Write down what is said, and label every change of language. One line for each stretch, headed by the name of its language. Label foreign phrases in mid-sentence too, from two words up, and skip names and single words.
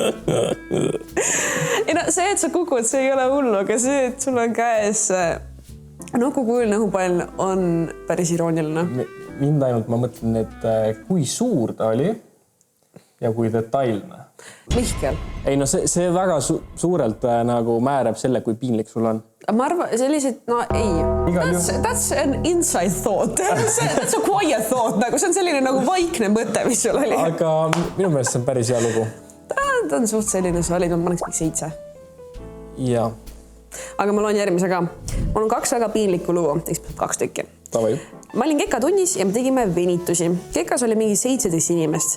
Estonian: Ei no see, et sa kukud, see ei ole hullu, aga see, et sul on käes nokku, kui oli nõupall, on päris irooniline. Mind ainult ma mõtlen, et kui suur ta oli ja kui detailne. Mihkel. Ei no see väga suurelt nagu määrab selle, kui piinlik sul on. Ma arvan, sellised, no ei.
English: That's an inside thought. That's a quiet thought.
Estonian: Nagu see on selline nagu vaikne mõte, mis sul oli. Aga minu meelest see on päris hea lugu. Ta on suht selline solid, ma paneks 7. Ja. Aga ma loen järgmise ka. Mul on 2 väga piinlikku lugu, 2 tükki. Tavai. Ma olin Kekatunnis ja me tegime venitusi. Kekas oli mingi 17 inimest.